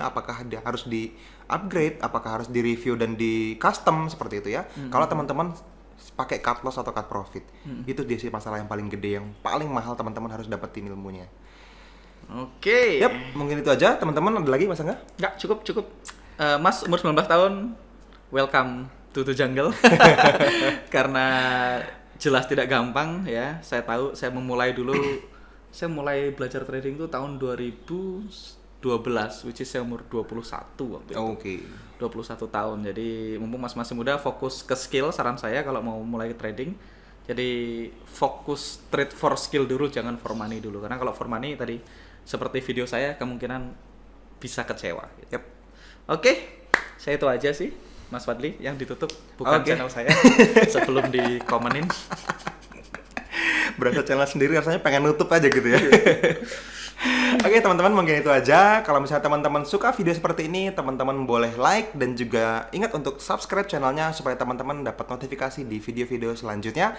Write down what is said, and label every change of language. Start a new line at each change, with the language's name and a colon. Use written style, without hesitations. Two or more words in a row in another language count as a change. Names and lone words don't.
Indonesian: Apakah dia harus di upgrade, apakah harus di review dan di custom seperti itu ya. Kalau teman-teman pakai
English: cut loss
Indonesian: atau
English: cut profit,
Indonesian: itu dia sih masalah yang paling gede, yang paling mahal teman-teman harus dapetin ilmunya. Oke. Yap, mungkin itu aja. Teman-teman ada lagi Mas Angga? Nggak, cukup. Mas umur 19 tahun,
English: welcome to the jungle.
Indonesian: Karena jelas tidak gampang ya. Saya tahu, saya memulai dulu, saya mulai belajar trading itu tahun 2012,
English: which is
Indonesian: saya umur 21 waktu itu. Oke. 21 tahun. Jadi mumpung masih muda, fokus ke skill saran saya kalau mau mulai trading. Jadi fokus
English: trade for skill
Indonesian: dulu, jangan
English: for money
Indonesian: dulu. Karena kalau
English: for money
Indonesian: tadi seperti video saya kemungkinan bisa kecewa. Yap. Oke, saya itu aja sih, Mas Fadli, yang ditutup bukan Oke. channel saya sebelum dikomenin. Berasa channel sendiri rasanya pengen nutup aja gitu ya. Oke teman-teman, mungkin itu aja. Kalau misalnya teman-teman suka video seperti ini, teman-teman boleh like dan juga ingat untuk subscribe channelnya supaya teman-teman dapat notifikasi di video-video selanjutnya.